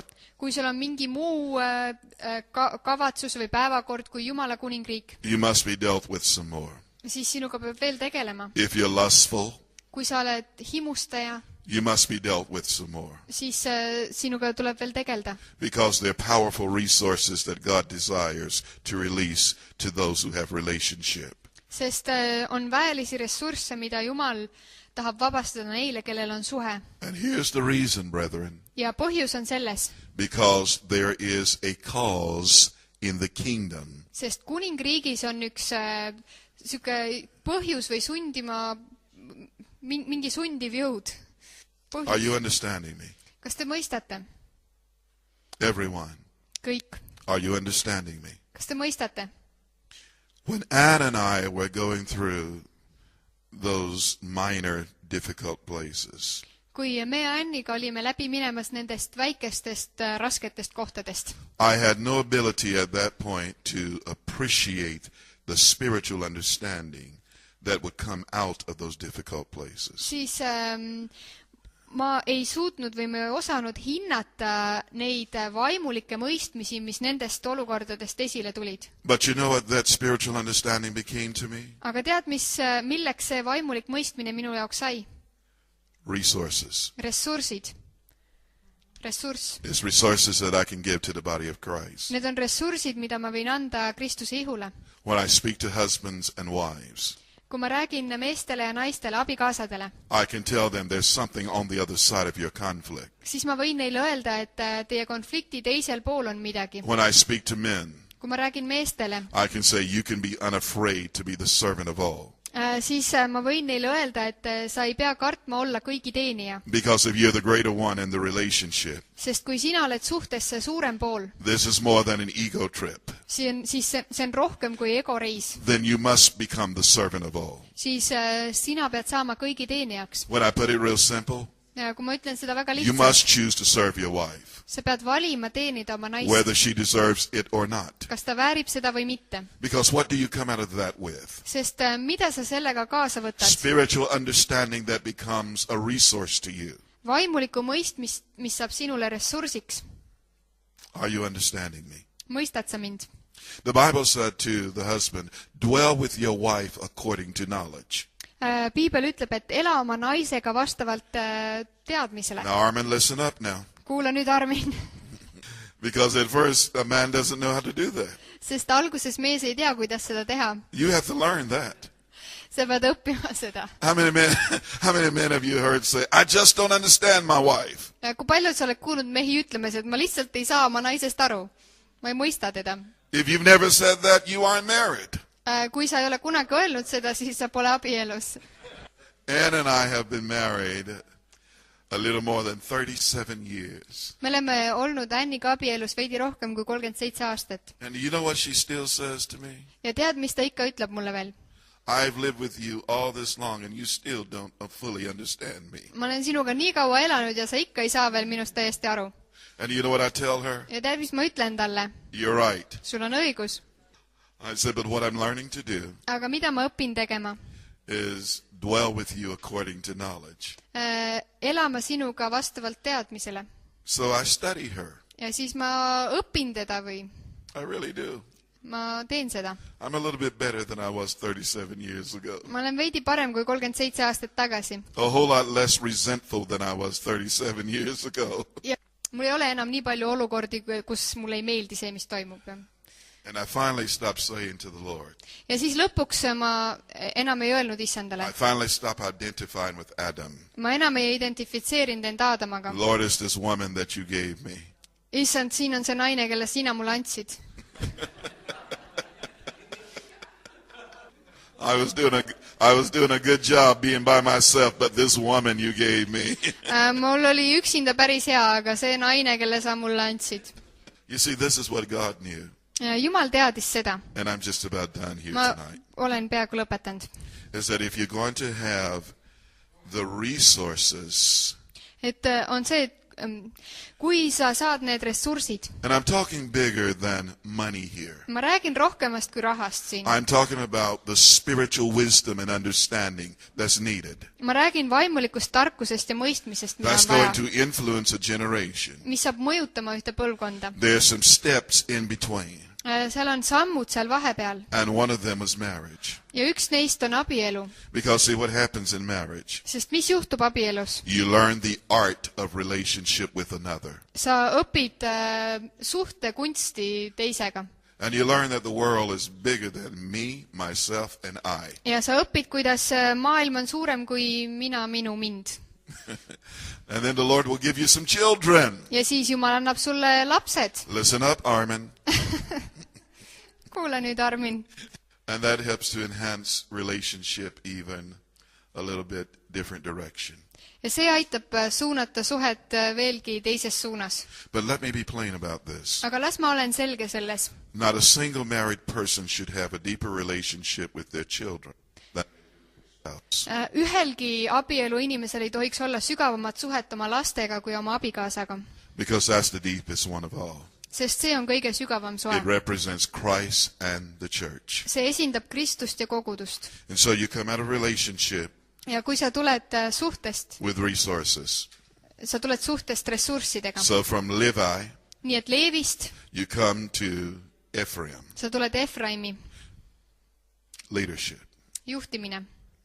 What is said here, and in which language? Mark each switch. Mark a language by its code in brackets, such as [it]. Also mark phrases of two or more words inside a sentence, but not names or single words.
[et] kui sul on mingi muu kavatsus või päevakord kui Jumala kuningriik, [en] you must be dealt with some more. [et] siis sinuga peab veel tegelema. [en] If you're lustful, [et] kui sa oled himustaja, [en] you must be dealt with some more. [et] siis sinuga tuleb veel tegelda. [en] Because they're powerful resources that God desires to release to those who have relationship. [et] Sest on väelisi ressursse, mida Jumal tahab vabastada neile, kellel on suhe. [en] And here's the reason, brethren. [et] Ja põhjus on selles. [en] Because there is a cause in the kingdom. [et] Sest kuningriigis on üks siuke põhjus või sundima, mingi sundiv jõud. [en] Are you understanding me? [et] Kas te mõistate? [en] Everyone. [et] Kõik. [en] Are you understanding me? [et] Kas te mõistate? [en] When Ann and I were going through those minor difficult places, [et] Kui me Anniga olime läbi minemas nendest väikestest rasketest kohtadest, [en] I had no ability at that point to appreciate the spiritual understanding that would come out of those difficult places. [et] siis ma ei suutnud või me ei osanud hinnata neid vaimulikke mõistmisi, mis nendest olukordadest esile tulid. [en] But you know what that spiritual understanding became to me? [et] Aga tead, milleks see vaimulik mõistmine minu jaoks sai? [en] Resources. [et] Ressursid. Ressurss. [en] It's resources that I can give to the body of Christ. [et] Need on ressursid, mida ma võin anda Kristuse ihule. [en] When I speak to husbands and wives, [et] Kui ma räägin meestele ja naistele, abikaasadele, [en] I can tell them there's something on the other side of your conflict. [et] siis ma võin neile öelda, et teie konflikti teisel pool on midagi. [en] When I speak to men, [et] Kui ma räägin meestele, [en] I can say you can be unafraid to be the servant of all. [et] siis ma võin neile öelda, et sa ei pea kartma olla kõigi teenija. [en] Because if you're the greater one in the relationship, [et] Sest kui sina oled suhtes see suurem pool, [en] this is more than an ego trip. [et] siis see on rohkem kui egoreis. [en] Then you must become the servant of all. [et] Siis sina pead saama kõigi teenijaks. [en] When I put it real simple, [et] Ja kui ma ütlen seda väga [en] you [et] lihtsalt, [en] must choose to serve your wife, [et] sa pead valima teenida oma naist, [en] whether she deserves it or not. [et] kas ta väärib seda või mitte. [en] Because what do you come out of that with? [et] Sest mida sa sellega kaasa võtad? [en] Spiritual understanding that becomes a resource to you. [et] Vaimulikku mõistmist, mis saab sinule ressursiks. [en] Are you understanding me? [et] Mõistad sa mind? [en] The Bible said to the husband, dwell with your wife according to knowledge. [et] Piibel ütleb, et ela oma naisega vastavalt teadmisele. [en] Now, Armin, listen up now. [et] Kuula nüüd, Armin. [en] Because at first, a man doesn't know how to do that. [et] Sest alguses mees ei tea, kuidas seda teha. [en] You have to learn that. [et] Sa pead õppima seda. [en] How many men have you heard say, I just don't understand my wife? [et] Kui palju sa oled kuulnud mehi ütlemas, et ma lihtsalt ei saa oma naisest aru. Ma ei mõista teda. [en] If you've never said that, you aren't married. [et] Kui sa ei ole kunagi öelnud seda, siis sa pole abielus. [en] Ann and I have been married a little more than 37 years. [et] Me oleme olnud Anniga abielus veidi rohkem kui 37 aastat. [en] And you know what she still says to me? [et] Ja tead, mis ta ikka ütleb mulle veel? [en] I've lived with you all this long and you still don't fully understand me. [et] Ma olen sinuga nii kaua elanud ja sa ikka ei saa veel minust täiesti aru. [en] And you know what I tell her? [et] Ja tead, mis ma ütlen talle? [en] You're right. [et] Sul on õigus. [en] I said, but what I'm learning to do [et] Aga mida ma õpin tegema? [en] is dwell with you according to knowledge. [et] Elama sinuga vastavalt teadmisele. [en] So I study her. [et] Ja siis ma õpin teda või [en] I really do. [et] ma teen seda. [en] I'm a little bit better than I was 37 years ago. [et] Ma olen veidi parem kui 37 aastat tagasi. [en] A whole lot less resentful than I was 37 years ago. [et] Ja mul ei ole enam nii palju olukordi, kus mulle ei meeldi see, mis toimub. [en] And I finally stopped saying to the Lord. [et] Ja siis lõpuks ma enam ei öelnud issandale. [en] I finally stopped identifying with Adam. [et] Ma enam ei identifitseerinud end Aadamaga. [en] Lord, is this woman that you gave me. [et] Issand, siin on see naine, kelle sina mulle andsid. [en] I was doing a good job being by myself, but this woman you gave me. [et] Mul oli üksinda päris hea, aga see naine, kelle sa mulle andsid. [en] You see, this is what God knew. [et] Jumal teadis seda. [en] And I'm just about done here [et] Ma [en] tonight. [et] olen peaaegu lõpetanud. [en] Is that if you're going to have the resources, [et] Et on see, et kui sa saad need ressursid, [en] and I'm talking bigger than money here. [et] ma räägin rohkemast kui rahast siin. [en] I'm talking about the spiritual wisdom and understanding that's needed. [et] Ma räägin vaimulikust tarkusest ja mõistmisest, mida [en] That's [et] on [en] going [et] vaja, [en] to influence a generation. [et] mis saab mõjutama ühte põlvkonda. [en] There's some steps in between. [et] Seal on sammud seal vahepeal. [en] And one of them is marriage. [et] Ja üks neist on abielu. [en] Because see what happens in marriage. [et] Sest mis juhtub abielus? [en] You learn the art of relationship with another. [et] Sa õpid suhte kunsti teisega. [en] And you learn that the world is bigger than me, myself, and I. [et] Ja sa õpid, kuidas maailm on suurem kui mina, minu, mind. [en] And then the Lord will give you some children. [et] Ja siis Jumal annab sulle lapsed. [en] Listen up, Armin. [et] Kuula nüüd, Armin. [en] And that helps to enhance relationship even a little bit different direction. [et] Ja see aitab suunata suhet veelgi teises suunas. [en] But let me be plain about this. [et] Aga las ma olen selge selles. [en] Not a single married person should have a deeper relationship with their children. [et] Ühelgi abielu inimesel ei tohiks olla sügavamat suhet oma lastega kui oma abikaasaga. [en] Because that's the deepest one of all. [et] Sest see on kõige sügavam suhe. [en] It represents Christ and the church. [et] See esindab Kristust ja kogudust. [en] And so you come out of relationship [et] ja kui sa tuled suhtest, [en] with resources. [et] Sa tuled suhtest ressurssidega. [en] So from Levi, [et] nii et Leevist [en] you come to Ephraim. [et] Sa tuled Efraimi [en] Leadership. [et] juhtimine.